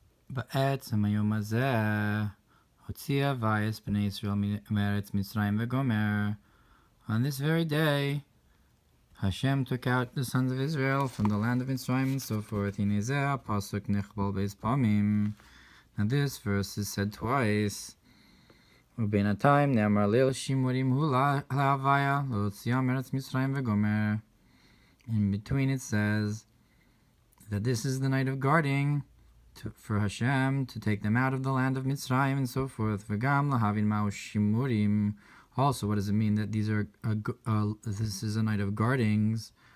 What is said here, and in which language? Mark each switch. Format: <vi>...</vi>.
<he>בעצם היום הזה הוציא בני ישראל מארץ מצרים וגומר.</he> <en>On this very day, Hashem took out the sons of Israel from the land of Mitzrayim and so forth.</en> <he>Inezeh pasuk nechbal beis pamim.</he> <en>Now this verse is said twice.</en> <he>ובינתיים נאמר ליל שימורים הוא להוויה להוציאה מארץ מצרים וגומר.</he> <en>In between it says that this is the night of guarding for Hashem to take them out of the land of Mitzrayim and so forth.</en> <he>V'gam lahavin ma'u shimurim.</he> <en>Also, what does it mean that these are this is a night of guardings?</en>